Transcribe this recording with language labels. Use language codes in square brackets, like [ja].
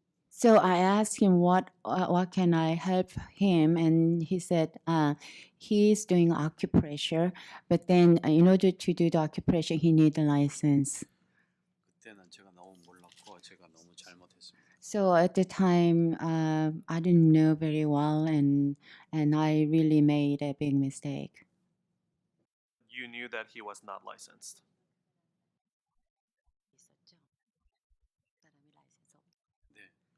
[en] So I asked him what can I help him, and he said he's doing acupressure, but then in order to do the acupressure, he needs a license. [ko] 그때는 제가 너무 몰랐고 제가 너무 잘못했습니다. [en] So at the time, I didn't know very well, and I really made a big mistake. You knew that he was not licensed. [ko] 네.